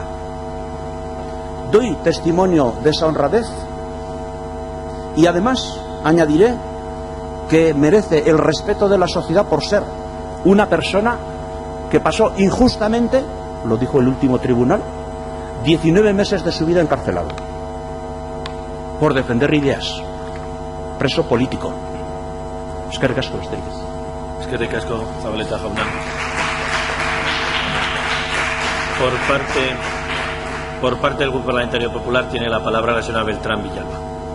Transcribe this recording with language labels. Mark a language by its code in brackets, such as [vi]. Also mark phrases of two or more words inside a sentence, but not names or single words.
[es] Doy testimonio de esa honradez y además añadiré que merece el respeto de la sociedad por ser una persona que pasó injustamente, lo dijo el último tribunal, 19 meses de su vida encarcelado por defender ideas, preso político. [eu] Eskerrik asko, besterik ez. Eskerrik asko, Zabaleta jauna. [es] Por parte del Grupo Parlamentario Popular tiene la palabra la señora Beltrán Villalba.